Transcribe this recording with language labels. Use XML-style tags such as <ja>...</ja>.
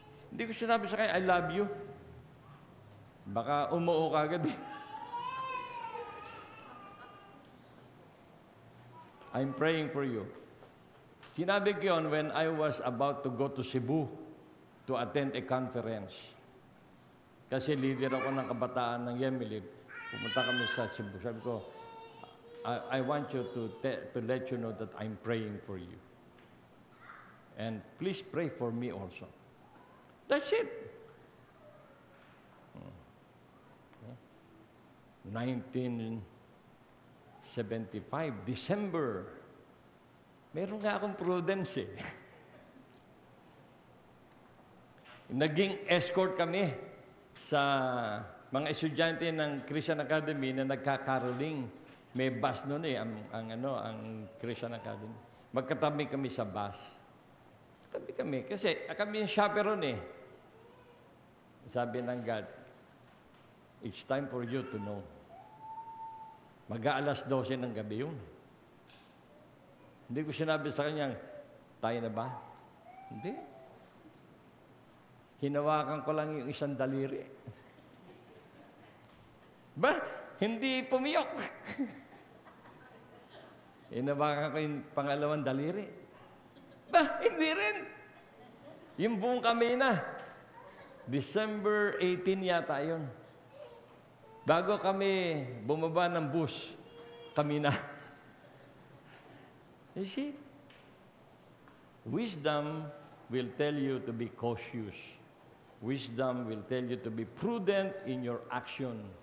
<tl>Hindi ko sinabi sa kanya,</tl> <en>I love you.</en> <tl>Baka umuo ka agad eh.</tl> <en>I'm praying for you.</en> <tl>Sinabi ko yun</tl> <en>when I was about to go to Cebu to attend a conference.</en> <tl>Kasi leader ako ng kabataan ng Yemilib. Pumunta kami sa Cebu. Sabi ko,</tl> <en>I want you to let you know that I'm praying for you. And please pray for me also. That's it. 1975, December.</en> <tl>Meron nga akong prudence eh. Naging escort kami sa mga estudyante ng Christian Academy na nagkakaroling. May bus noon eh, ang Christian Academy. Magkatabi kami sa bus. Tabi kami. Kasi kami yung chaperone eh. Sabi ng</tl> <en>God, it's time for you to know.</en> <tl>Mag-aalas 12 ng gabi yun. Hindi ko sinabi sa kanya, tayo na ba? Hindi. Hinawakan ko lang yung isang daliri. Ba? Hindi pumiyok. Hinawakan ko yung pangalawang daliri. Ba? Hindi rin. Yung buong kami na. December 18 yata yun. Bago kami bumaba ng bus, kami na.</tl> <en>You see? Wisdom will tell you to be cautious. Wisdom will tell you to be prudent in your action.</en>